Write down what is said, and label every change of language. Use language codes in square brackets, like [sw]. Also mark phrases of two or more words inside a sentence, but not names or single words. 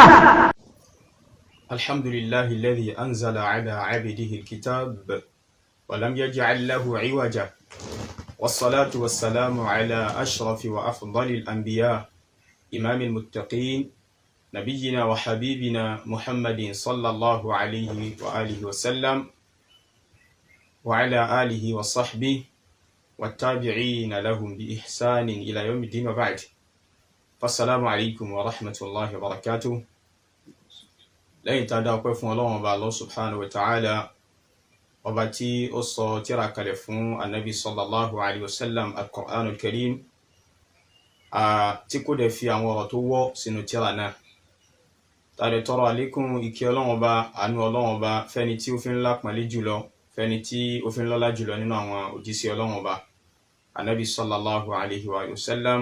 [ar] الحمد لله الذي أنزل على عبده الكتاب ولم يجعل له عوجا، والصلاة والسلام على أشرف وأفضل الأنبياء إمام المتقين نبينا وحبيبنا محمد صلى الله عليه وآله وسلم وعلى آله وصحبه والتابعين لهم بإحسان إلى يوم الدين وبعد. فالسلام عليكم ورحمة الله وبركاته. [yo] lẹ́yìn tá a dá ọpẹ́ fún Ọlọ́run ọba Allah [ar] سبحانه وتعالى, [yo] ọba tí ó sọ tírà kalẹ̀ fún anabi [ar] صلى الله عليه وسلم القرآن الكريم, [yo] tí kò dẹ̀ fi àwọn ọ̀rọ̀ tó wọ́ sínú tírà náà. Tàdé tọrọ àlékún ìkẹ́ Ọlọ́run ọba, àánú Ọlọ́run ọba fẹ́ni tí ó fi ń lápọ̀nlé jùlọ, fẹ́ni tí ó fi ń lọ́lá jùlọ nínú àwọn òjíṣẹ́ Ọlọ́run ọba, anabi [ar] صلى الله عليه وسلم.